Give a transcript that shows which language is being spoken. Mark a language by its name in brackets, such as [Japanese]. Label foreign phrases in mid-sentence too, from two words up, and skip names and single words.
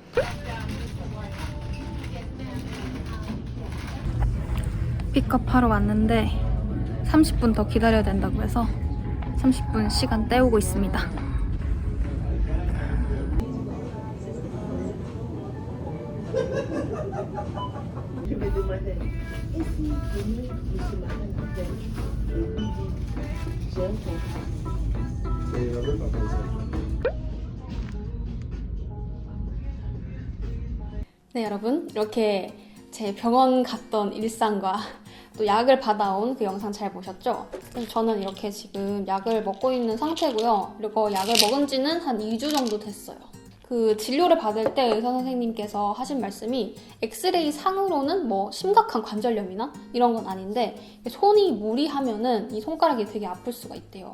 [Korean] 픽업하러 왔는데 30분 더 기다려야 된다고 해서 30분 시간 때우고 있습니다. [French] Je me demandais, et si demain monsieur m'appelle la veille et lui dit, j'ai un contrat. Et il n'avait pas pensé. [Korean] 네, 여러분. 이렇게 제 병원 갔던 일상과 또 약을 받아온 그 영상 잘 보셨죠? 그래서 저는 이렇게 지금 약을 먹고 있는 상태고요. 그리고 약을 먹은 지는 한 2주 정도 됐어요. 그 진료를 받을 때 의사 선생님께서 하신 말씀이 엑스레이 상으로는 뭐 심각한 관절염이나 이런 건 아닌데 손이 무리하면은 이 손가락이 되게 아플 수가 있대요.